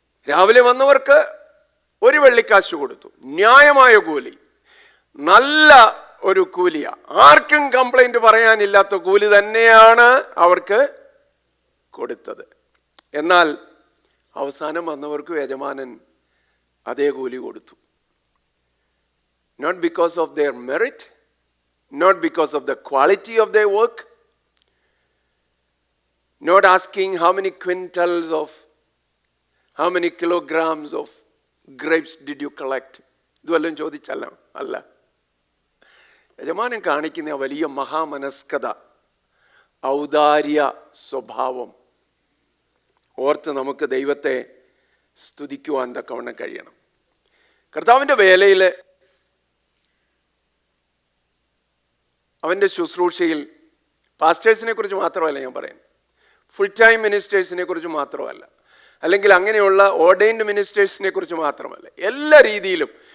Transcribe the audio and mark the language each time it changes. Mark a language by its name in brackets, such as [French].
[Malayalam] രാവിലെ വന്നവർക്ക് ഒരു വെള്ളിക്കാശ് കൊടുത്തു, ന്യായമായ കൂലി, നല്ല ഒരു കൂലിയ, ആർക്കും കംപ്ലൈന്റ് പറയാനില്ലാത്ത കൂലി തന്നെയാണ് അവർക്ക് കൊടുത്തത്. എന്നാൽ അവസാനം വന്നവർക്ക് യജമാനൻ അതേ കൂലി കൊടുത്തു. [English] Not because of their merit, not because of the quality of their work, not asking how many quintals of, how many kilograms of grapes did you collect. [Malayalam] ഇതുവല്ലം ചോദിച്ചല്ല, അല്ല. യജമാനൻ കാണിക്കുന്ന വലിയ മഹാമനസ്കത, ഔദാര്യ സ്വഭാവം ഓർത്ത് നമുക്ക് ദൈവത്തെ സ്തുതിക്കുവാൻ തക്കവണ്ണം കഴിയണം. കർത്താവിൻ്റെ വേലയിൽ, അവൻ്റെ ശുശ്രൂഷയിൽ പാസ്റ്റേഴ്സിനെ കുറിച്ച് മാത്രമല്ല ഞാൻ പറയുന്നത്, ഫുൾ ടൈം മിനിസ്റ്റേഴ്സിനെ കുറിച്ച് മാത്രമല്ല, അല്ലെങ്കിൽ അങ്ങനെയുള്ള ഓർഡൈൻഡ് മിനിസ്റ്റേഴ്സിനെ കുറിച്ച് മാത്രമല്ല, എല്ലാ രീതിയിലും